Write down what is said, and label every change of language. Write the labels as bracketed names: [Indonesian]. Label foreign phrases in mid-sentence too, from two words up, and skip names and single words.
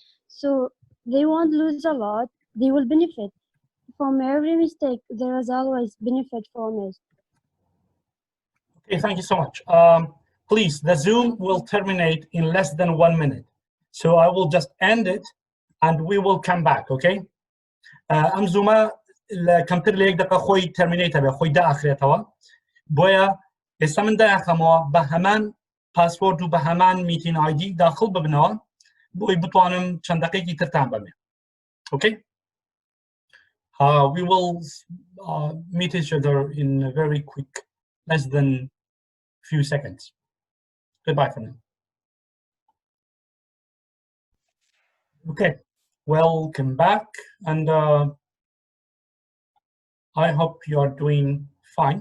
[English] So they won't lose a lot, they will benefit from every mistake. There is always benefit from it. Okay, thank you so much. Please, the Zoom will terminate in less than 1 minute. So I will just end it and we will come back, okay? [Central Kurdish] ام زوما کمتر لە 1 دقیقه خۆی تەرمینەیتە بێ خۆی داخرێتەوە بۆیە ئێستا من داخەمەوە بە هەمان پاسپۆرت و بە هەمان [English] meeting ID [Central Kurdish] داخل ببنەوە بۆی بتوانم چەند دقیقی ترتان بەمێ. [English] Okay? We will meet each other in a very quick, less than few seconds. Goodbye for now. Okay, welcome back, and I hope you are doing fine.